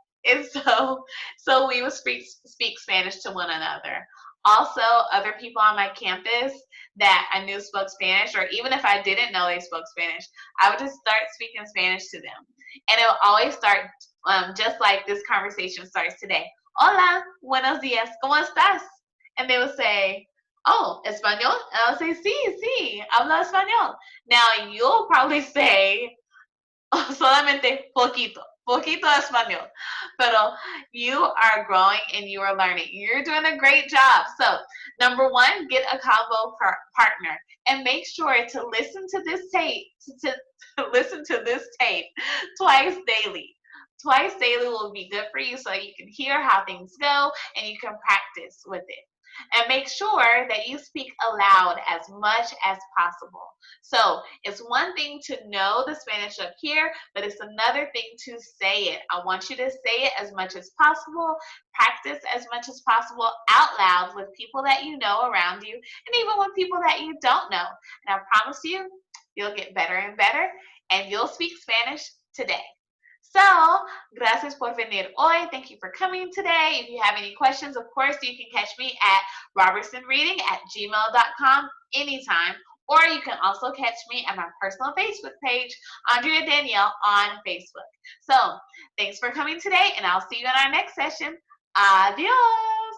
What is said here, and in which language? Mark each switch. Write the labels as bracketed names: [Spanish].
[English] And so we would speak Spanish to one another. Also, other people on my campus that I knew spoke Spanish, or even if I didn't know they spoke Spanish, I would just start speaking Spanish to them. And it would always start just like this conversation starts today. [Spanish] Hola, buenos días, ¿cómo estás? [English] And they would say, oh, español? And I would say, [Spanish] sí, hablo español. [English] Now, you'll probably say, [Spanish] solamente poquito español. [English] Pero you are growing and you are learning. You're doing a great job. So, number one, get a combo partner, and make sure to listen to this tape, to listen to this tape twice daily. Twice daily will be good for you, so you can hear how things go and you can practice with it. And make sure that you speak aloud as much as possible. So it's one thing to know the Spanish up here, but it's another thing to say it. I want you to say it as much as possible, practice as much as possible out loud with people that you know around you, and even with people that you don't know. And I promise you, you'll get better and better, and you'll speak Spanish today. [Spanish] So, gracias por venir hoy. [English] Thank you for coming today. If you have any questions, of course, you can catch me at robertsonreading@gmail.com anytime. Or you can also catch me at my personal Facebook page, Andrea Danielle on Facebook. So, thanks for coming today, and I'll see you in our next session. Adios.